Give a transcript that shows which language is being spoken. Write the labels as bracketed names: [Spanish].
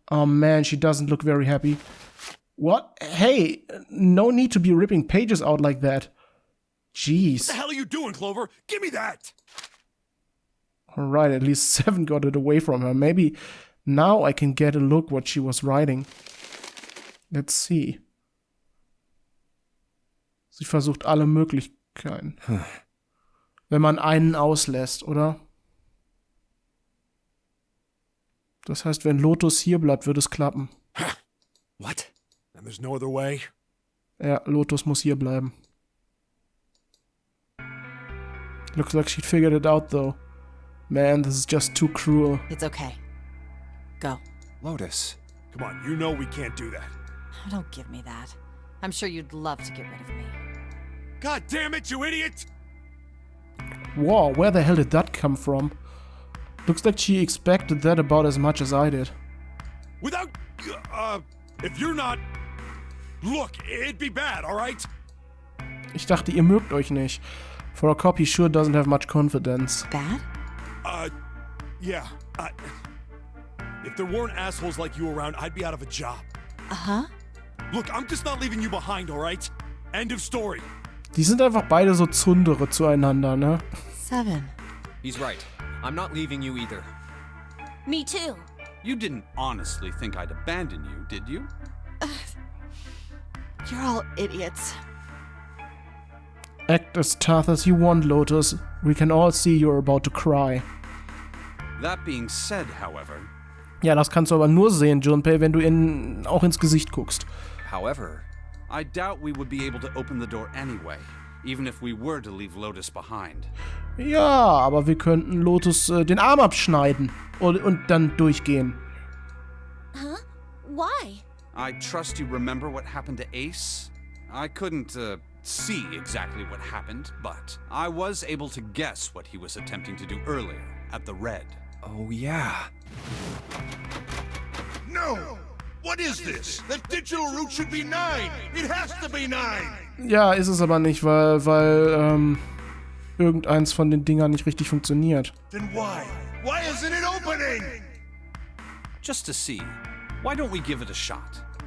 [English] Oh man, she doesn't look very happy. What? Hey, no need to be ripping pages out like that. Jeez. What the hell are you doing, Clover? Give me that! Alright, at least 7 got it away from her. Maybe now I can get a look what she was writing. Let's see. [German] Sie versucht alle Möglichkeiten. Wenn man einen auslässt, oder? Das heißt, wenn Lotus hier bleibt, wird es klappen. [English] What? And there's no other way? [German] Ja, Lotus muss hier bleiben. [English] Looks like she figured it out, though. Man, this is just too cruel. It's okay. Go. Lotus. Come on, you know we can't do that. Oh, don't give me that. I'm sure you'd love to get rid of me. God damn it, you idiot! Whoa, where the hell did that come from? Looks like she expected that about as much as I did. Without, if you're not... Look, it'd be bad, alright? [German] Ich dachte, ihr mögt euch nicht. [English] For a cop, he sure doesn't have much confidence. Bad? Yeah, if there weren't assholes like you around, I'd be out of a job. Uh-huh. Look, I'm just not leaving you behind, alright? End of story. [German] Die sind einfach beide so Zundere zueinander, ne? [English] 7. He's right. I'm not leaving you either. Me too. You didn't honestly think I'd abandon you, did you? You're all idiots. Act as tough as you want, Lotus. We can all see you're about to cry. That being said, however... [German] Ja, das kannst du aber nur sehen, Junpei, wenn du auch ins Gesicht guckst. [English] However... I doubt we would be able to open the door anyway, even if we were to leave Lotus behind. [German] Ja, aber wir könnten Lotus den Arm abschneiden und dann durchgehen. [English] Huh? Why? I trust you remember what happened to Ace? I couldn't, see exactly what happened, but I was able to guess what he was attempting to do earlier, at the red. Oh, yeah. No! What is this? The digital root should be 9! It has to be 9! [German] Ja, ist es aber nicht, weil irgendeins von den Dingern nicht richtig funktioniert. [English] Then why? Why isn't it opening? Just to see, why don't we give it a shot?